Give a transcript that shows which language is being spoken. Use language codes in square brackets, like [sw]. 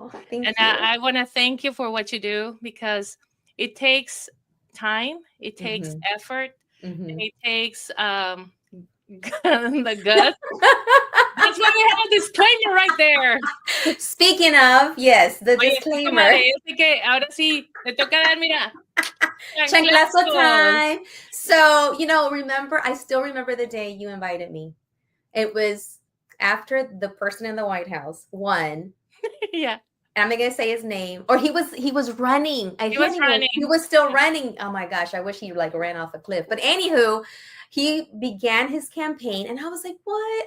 [en] Thank you. I want to thank you for what you do, because it takes time, it takes effort, and it takes the guts. That's why we have a disclaimer right there. Speaking of, yes, the disclaimer. [es] Así que ahora sí, te toca dar, mira. [en] Chanclazo time. So, remember, I still remember the day you invited me. It was after the person in the White House won. Yeah. I'm not gonna say his name. Or he was running. He was running. He was still running. Oh my gosh, I wish he ran off a cliff. But anywho, he began his campaign and I was like, what?